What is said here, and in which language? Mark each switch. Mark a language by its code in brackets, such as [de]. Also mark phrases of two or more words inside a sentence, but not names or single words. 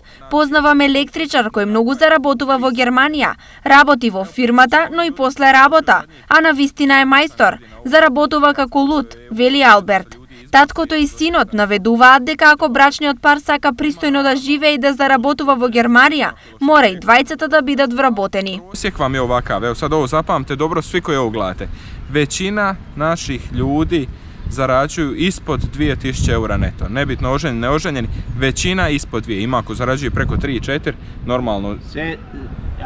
[mk] Познавам електричар кој многу заработува во Германија, работи во фирмата, но и после работа, а на вистина е мајстор, заработува како луд, вели Алберт. Таткото и синот наведуваат дека ако брачниот пар сака пристојно да живее и да заработува во Германија, мора и двајцата да бидат вработени. [hr] Osijek vam je ovakav, evo sad ovo zapamte dobro svi koji ovo gledate. Većina naših ljudi zarađuju ispod 2000 eura neto. Nebitno oženjeni, neoženjeni, većina ispod 2. Ima ako zarađuju preko 3 i 4, normalno. Sve,